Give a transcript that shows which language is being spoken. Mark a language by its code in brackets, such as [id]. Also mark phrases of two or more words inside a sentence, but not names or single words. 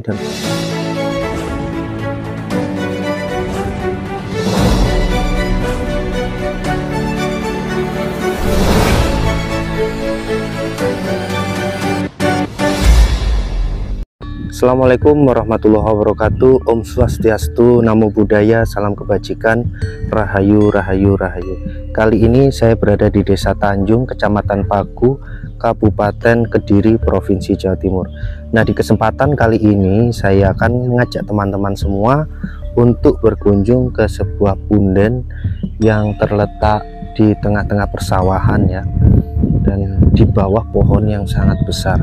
[ar] Dan السلام عليكم ورحمة الله وبركاته. [sa] Om Swastiastu, [pi] Namo Buddhaya, [id] salam kebajikan, [jv] Rahayu Rahayu Rahayu. [id] Kali ini saya berada di Desa Tanjung, Kecamatan Pagu, Kabupaten Kediri, Provinsi Jawa Timur. Nah, di kesempatan kali ini saya akan mengajak teman-teman semua untuk berkunjung ke sebuah punden yang terletak di tengah-tengah persawahan ya, dan di bawah pohon yang sangat besar.